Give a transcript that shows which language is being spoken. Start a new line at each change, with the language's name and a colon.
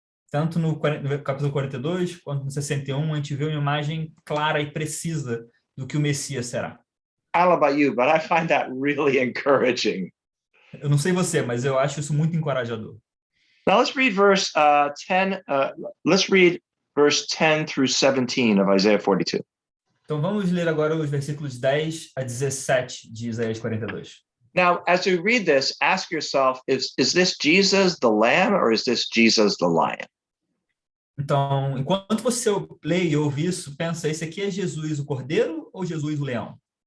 Portuguese: tanto no capítulo 42 quanto no 61, a gente vê uma imagem clara e precisa do que o Messias será.
English: I don't know about you, but I find that really encouraging.
Portuguese: Eu não sei você, mas eu acho isso muito encorajador.
English: Now let's read verse 10. Let's read verse 10 through 17 of Isaiah 42.
Portuguese: Então vamos ler agora os versículos 10 a 17 de Isaías 42.
English: Now, as you read this, ask yourself, is this Jesus the Lamb or is this Jesus the Lion?
Portuguese: Então, enquanto você lê e ouve isso, pensa, esse aqui é Jesus o Cordeiro ou Jesus o Leão?